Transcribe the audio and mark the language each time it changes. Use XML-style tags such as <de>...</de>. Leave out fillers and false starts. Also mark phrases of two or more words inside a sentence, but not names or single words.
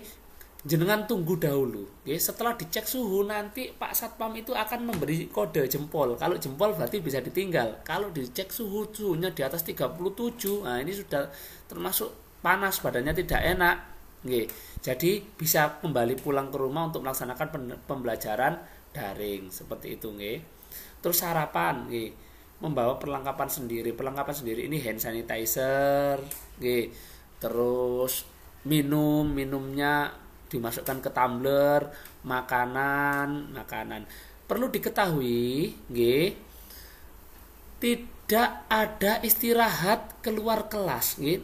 <id>Jenengan tunggu dahulu, nggih. Setelah dicek suhu nanti Pak Satpam itu akan memberi kode jempol. Kalau jempol berarti bisa ditinggal. Kalau dicek suhunya di atas 37, nah ini sudah termasuk panas, badannya tidak enak, nggih. Jadi bisa kembali pulang ke rumah untuk melaksanakan pembelajaran daring, seperti itu, nggih. Terus sarapan, nggih. Membawa perlengkapan sendiri ini</id> <en>hand sanitizer,</en> <id>nggih. Terus minumnya dimasukkan ke tumbler, makanan. Perlu diketahui, nggih, tidak ada istirahat keluar kelas, nggih.</id>